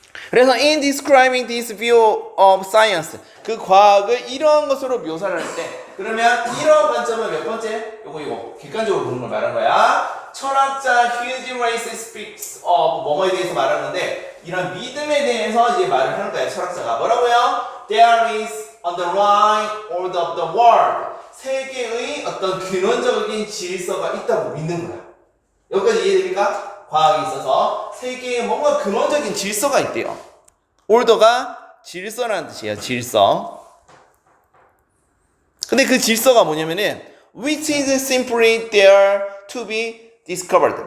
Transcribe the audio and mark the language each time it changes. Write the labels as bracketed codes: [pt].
[ko] 그래서 [en] in describing this view of science, [ko] 그 과학을 이러한 것으로 묘사를 할 때, 그러면 이러한 관점은 몇 번째? 요거 객관적으로 보는 걸 말하는 거야. 철학자 휴지 레이스 [en] speaks of [ko] 뭐뭐에 대해서 말하는데, 이런 믿음에 대해서 이제 말을 하는 거야. 철학자가 뭐라고요? [en] there is underlying order of the world. [ko] 세계의 어떤 근원적인 질서가 있다고 믿는 거야. 여기까지 이해됩니까? 과학에 있어서 세계에 뭔가 근원적인 질서가 있대요. order가 질서라는 뜻이에요. 질서. 근데 그 질서가 뭐냐면은 [en] which is simply there to be discovered.